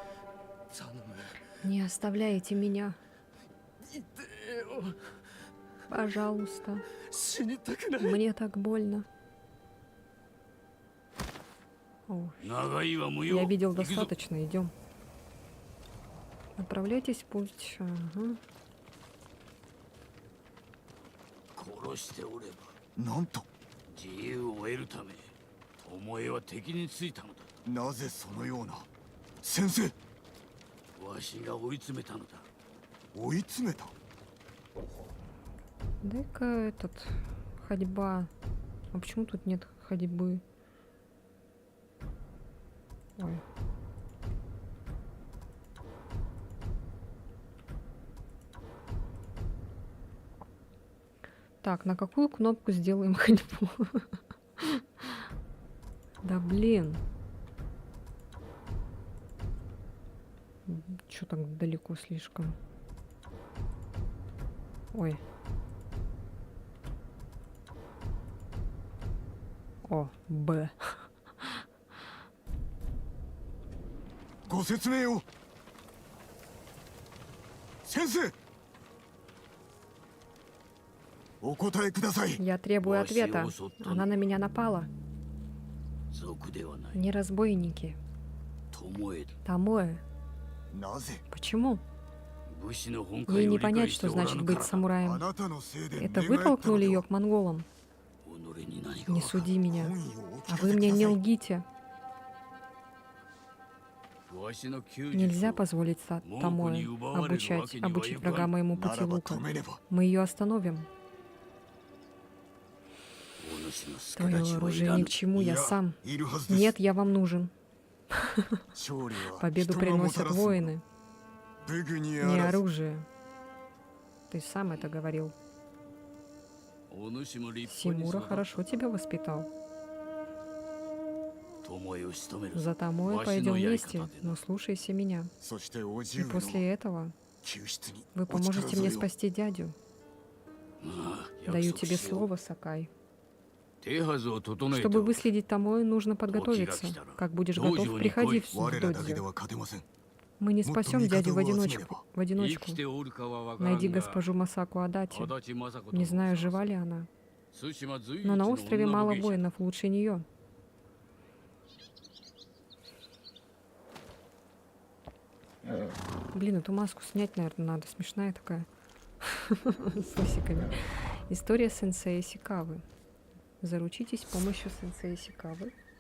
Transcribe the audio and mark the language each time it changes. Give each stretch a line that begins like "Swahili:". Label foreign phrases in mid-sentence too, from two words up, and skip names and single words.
Russian: Не оставляйте меня. Пожалуйста. Мне так больно. О, я видел достаточно, идем. Отправляйтесь в путь. Ага.
Japanese: 殺しておればなんと、自由を得るため巴は敵についたのだ。なぜそのような。先生、わしが追い詰めたのだ。追い詰めた。
Russian: Дай-ка этот... Ходьба. А почему тут нет ходьбы? Ой. Так, на какую кнопку сделаем ходьбу? Да блин. Чё так далеко слишком? Ой. О, Б.
Japanese: ご説明を。先生、お答えください。
Russian: Я требую ответа. Она на меня напала.
Japanese: 賊ではない。
Russian: Не разбойники.
Japanese: 巴だ。
Russian: Томоэ.
Japanese: なぜ
Russian: Почему?
Japanese: 武士の本
Russian: Ей
Japanese: 懐を
Russian: не
Japanese: 理
Russian: понять,
Japanese: 解して
Russian: что
Japanese: おら
Russian: значит
Japanese: ぬか
Russian: быть
Japanese: らだ。あ
Russian: самураем.
Japanese: なたのせいで
Russian: Это
Japanese: 寝返
Russian: вы
Japanese: ったの
Russian: толкнули
Japanese: で
Russian: ее
Japanese: は。
Russian: к монголам?
Japanese: 己に何が
Russian: Не
Japanese: わかる。
Russian: суди меня.
Japanese: 本意をお聞
Russian: А
Japanese: か
Russian: вы
Japanese: せく
Russian: мне
Japanese: だ
Russian: не
Japanese: さい。
Russian: лгите.
Japanese: わしの弓
Russian: Нельзя
Japanese: 術を
Russian: позволить Томоэ обучить врага моему
Japanese: な
Russian: пути
Japanese: らば
Russian: лука.
Japanese: 止めれば。
Russian: Мы ее остановим.
Japanese: お主の助
Russian: Твое
Japanese: 太刀はい
Russian: оружие
Japanese: ら
Russian: ни
Japanese: ぬ
Russian: к。чему,
Japanese: い
Russian: я
Japanese: や
Russian: сам.
Japanese: いるはずです。
Russian: Нет, я вам нужен.
Japanese: 勝利は
Russian: Победу
Japanese: 人がもた
Russian: приносят
Japanese: らすもの。
Russian: воины,
Japanese: 武具に
Russian: не
Japanese: あらず。
Russian: оружие. Ты сам это говорил.
Japanese: お主も立派に
Russian: Симура
Japanese: 育った。
Russian: хорошо тебя воспитал.
Japanese: 巴を仕留める。
Russian: За Томоэ
Japanese: わし
Russian: пойдем
Japanese: のやり
Russian: вместе,
Japanese: 方でな。
Russian: но слушайся меня.
Japanese: そしてお
Russian: И
Japanese: 重の
Russian: после этого
Japanese: 救出に
Russian: вы
Japanese: お力
Russian: поможете мне
Japanese: 添えを。
Russian: спасти дядю.
Japanese: ああ、
Russian: Даю
Japanese: 約束
Russian: тебе
Japanese: しよう。
Russian: слово, Сакай.
Japanese: 手はずを整えて
Russian: Чтобы
Japanese: おく。
Russian: выследить Томоэ, нужно подготовиться. Как будешь готов, приходи в
Japanese: 我らだけで
Russian: додзё.
Japanese: は勝てません。
Russian: Мы не спасем дядю в
Japanese: もっと味方を集めれば。
Russian: одиночку. В
Japanese: 生
Russian: одиночку.
Japanese: きておるかはわから
Russian: Найди
Japanese: んが、
Russian: госпожу Масаку Адати.
Japanese: 足立政子と
Russian: Не знаю,
Japanese: 申します。
Russian: жива ли она.
Japanese: 対馬随一
Russian: Но на
Japanese: の
Russian: острове
Japanese: 女
Russian: мало
Japanese: の芸者。
Russian: воинов лучше нее. Блин, эту маску снять, наверное, надо. Смешная такая. С усиками. История сенсея Сикавы. Заручитесь помощью сенсея Сикавы.